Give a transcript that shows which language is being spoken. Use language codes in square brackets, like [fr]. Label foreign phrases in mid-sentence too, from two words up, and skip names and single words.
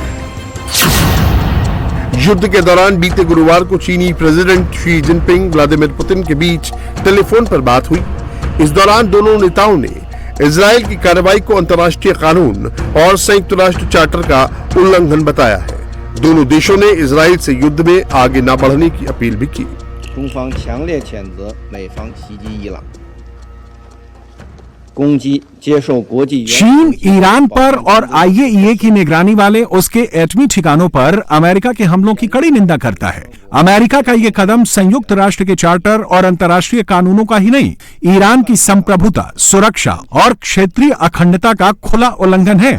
[hi] युद्ध के दौरान बीते गुरुवार को चीनी प्रेसिडेंट शी जिनपिंग व्लादिमीर पुतिन के बीच टेलीफोन पर बात हुई। इस दौरान दोनों नेताओं ने इजराइल की कार्रवाई को अंतर्राष्ट्रीय कानून और संयुक्त राष्ट्र चार्टर का उल्लंघन बताया है। दोनों देशों ने इजराइल से युद्ध में आगे न बढ़ने की अपील भी की। [zh] 中方强烈谴责美方袭击伊朗，攻击接受国际原则 [hi] चीन ईरान पर और IAEA की निगरानी वाले उसके एटमी ठिकानों पर अमेरिका के हमलों की कड़ी निंदा करता है। अमेरिका का यह कदम संयुक्त राष्ट्र के चार्टर और अंतर्राष्ट्रीय कानूनों का ही नहीं, ईरान की संप्रभुता, सुरक्षा और क्षेत्रीय अखंडता का खुला उल्लंघन है।